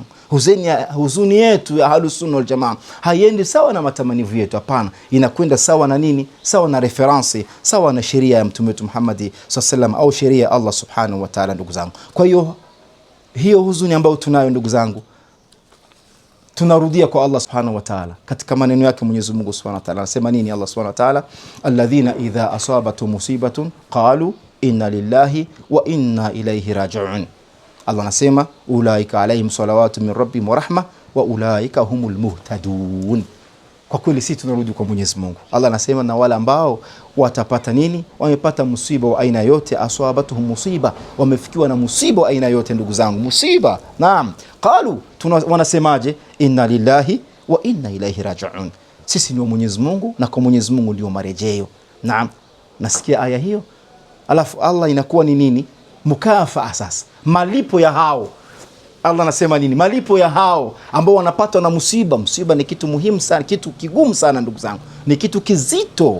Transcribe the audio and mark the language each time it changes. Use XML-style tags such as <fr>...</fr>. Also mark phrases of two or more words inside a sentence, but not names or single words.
<sw>Huzuni yetu ya</sw> <ar>أهل السنة والجماعة</ar> <sw>haiendi sawa na matamanivu yetu, hapana, inakwenda sawa na nini? Sawa na reference, sawa na sheria ya Mtume wetu Muhammad</sw> <ar>صلى الله عليه وسلم,</ar> <sw>au sheria ya</sw> <ar>الله سبحانه وتعالى</ar> <sw>ndugu zangu. Kwa hiyo hiyo huzuni ambayo tunayo ndugu zangu, tunarudia kwa</sw> <ar>الله سبحانه وتعالى</ar> <sw>katika maneno yake. Mwenyezi Mungu</sw> <ar>سبحانه وتعالى</ar> <sw>anasema nini?</sw> <ar>الله سبحانه وتعالى الذين إذا أصابتهم مصيبة قالوا إنا لله وإنا إليه راجعون. Allah anasema أولئك عليهم صلوات من ربهم ورحمة وأولئك هم المهتدون.</ar> <sw>Kwa kweli sisi tunarudi kwa Mwenyezi Mungu. Allah anasema na wale ambao watapata nini? Wamepata musiba wa aina yote, aswabatuhum musiba, wamefikiwa na musiba wa aina yote ndugu zangu, musiba. Naam, qalu, wanasemaje?</sw> <ar>إنا لله وإنا إليه راجعون.</ar> <sw>Sisi ni wa Mwenyezi Mungu na kwa Mwenyezi Mungu ndio marejeo. Naam, nasikia aya hiyo. Alafu Allah inakuwa ni nini? Mukafaa. Sasa malipo ya hao, Allah anasema nini? Malipo ya hao ambao wanapatwa na musiba. Musiba ni kitu muhimu sana, kitu kigumu sana ndugu zangu, ni kitu kizito.</sw>